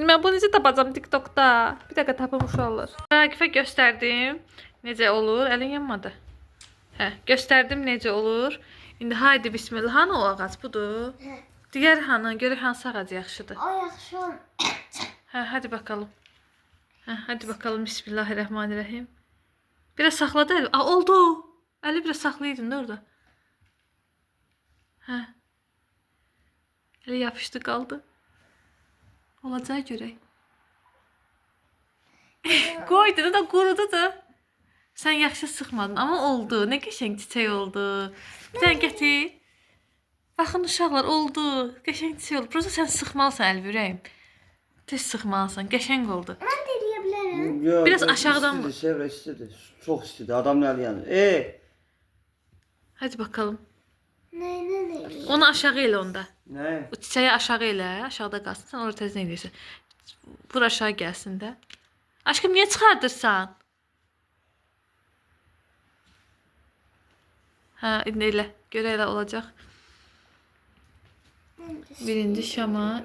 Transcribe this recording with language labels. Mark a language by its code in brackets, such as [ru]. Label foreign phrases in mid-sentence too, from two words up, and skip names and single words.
[az] Mən bunu necə tapacağam TikTokda? Bir dəqiqə tapım uşaqlar. Ragifə göstərdim necə olur. Əlin yanmadı. Hə, göstərdim necə olur. İndi haydi bismillah. Hanı o ağac budur? Digər hanı? Görək hansı ağac yaxşıdır. O yaxşı. Hə, [tr] hadi bakalım. Hə, hadi bakalım. Bismillahirrahmanirrahim. [az] Biraz saxladı əli. Oldu. Əli biraz saxlaydın da orada. Hə. Əli yapışdı qaldı. Olacağı görək. Qoydu da qurudu da. Sən yaxşı sıxmadın, amma oldu. Nə qəşəng çiçək oldu. Bir dənə gətir. Baxın uşaqlar, oldu. Qəşəng çiçək oldu. Prosta sən sıxmalısan Əlvürəyim. Tez sıxmalısan. Qəşəng oldu. Mən də eləyə bilərəm. [tr] Yok, Biraz yok, aşağıdan mı? istedi, Sevra istedi. Çok istedi. Adam ne yani? Hadi bakalım. [az] Nə? Onu aşağı elə onda. [tr] Ne? [az] O çiçəyi aşağı elə, aşağıda qalsın. Sən orada tez nə edirsən? Vur aşağı gəlsin də. Aşkım, niyə çıxardırsan? Hə, indi elə. Görə elə olacaq. Birinci şama.